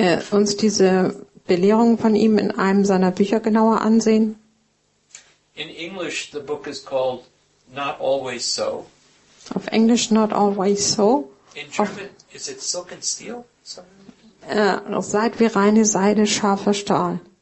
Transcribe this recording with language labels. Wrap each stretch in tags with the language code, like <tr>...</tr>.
<de>Uns diese Belehrungen von ihm in einem seiner Bücher genauer ansehen.</de> <en>In English, the book is called Not Always So.</en> <de>Auf Englisch Not Always So.</de> <en>In German, is it Silk and Steel?</en> <de>Seid wie reine Seide, scharfer Stahl.</de>